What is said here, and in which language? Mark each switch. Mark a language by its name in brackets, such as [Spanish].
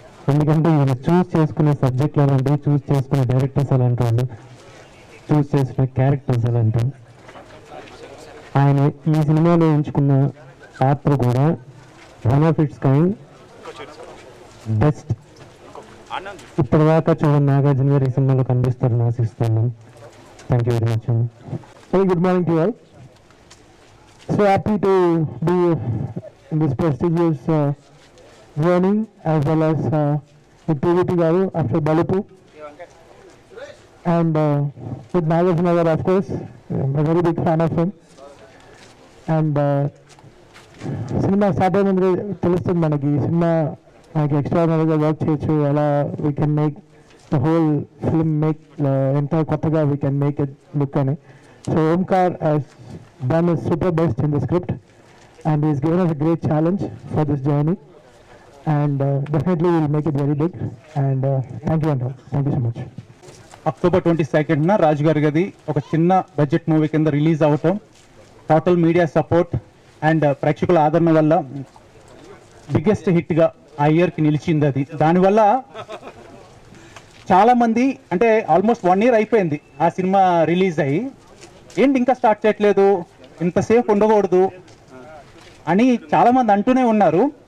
[Telugu] ఎందుకంటే ఈయన చూస్ చేసుకునే సబ్జెక్టులు అలాంటివి, చూస్ చేసుకునే డైరెక్టర్స్ అలాంటి వాళ్ళు, చూస్ చేసుకునే క్యారెక్టర్స్ అలాంటివి. ఆయన ఈ సినిమాలో ఎంచుకున్న పాత్ర కూడా [English] one of its kind, [Telugu] best. ఇప్పటిదాకా చూడండి నాగార్జున గారు ఈ సినిమాలో కనిపిస్తారని ఆశిస్తున్నాను. [English] Thank you very much. Very good morning to all. So happy to be in this prestigious journey as well as with PVT Garu after Balupu and with Nagarjuna Garu, of course. I'm a very big fan of him and cinema start [Telugu] ayinadre telustundi manaki ee cinema manaki [English] extraordinary work [Telugu] cheyochu, ala [English] we can make the whole film make [Telugu] enta kottaga [English] we can make it look [Telugu] ani. [English] So Omkar has done his super best in the script and he's given us a great challenge for this journey. And definitely we'll make it very big and thank you and all. Thank you so much. [Telugu] October 22nd రాజు గారి గది ఒక చిన్న budget movie కింద release అవటం, total media support and ప్రేక్షకుల ఆదరణ వల్ల biggest హిట్గా ఆ ఇయర్కి నిలిచింది. అది దానివల్ల చాలామంది అంటే ఆల్మోస్ట్ 1 year అయిపోయింది ఆ సినిమా రిలీజ్ అయ్యి, ఏంటి ఇంకా స్టార్ట్ చేయట్లేదు, ఇంతసేపు ఉండకూడదు అని చాలామంది అంటూనే ఉన్నారు.